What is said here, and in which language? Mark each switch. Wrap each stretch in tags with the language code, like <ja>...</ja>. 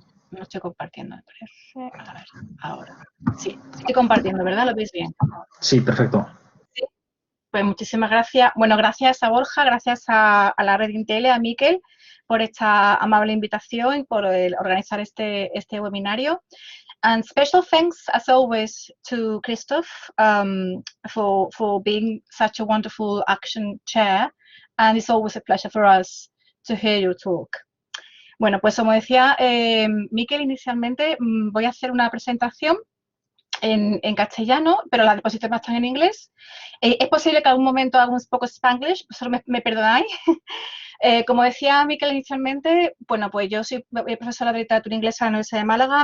<es>No estoy compartiendo, me parece. A ver, ahora. Sí, estoy compartiendo, ¿verdad? ¿Lo veis bien? Sí, perfecto. Sí. Pues muchísimas gracias. Bueno, gracias a Borja, gracias a la red Intel, a Miquel, por esta amable invitación y por organizar este webinario.</es> <en>And special thanks, as always, to Christoph for being such a wonderful action chair. And it's always a pleasure for us to hear your talk.</en> <es>Bueno, pues como decía Miquel inicialmente, voy a hacer una presentación en castellano, pero las diapositivas están en inglés. Es posible que algún momento haga un poco Spanglish, solo me perdonáis. Como decía Miquel inicialmente, bueno, pues yo soy profesora de literatura inglesa en la Universidad de Málaga.</es>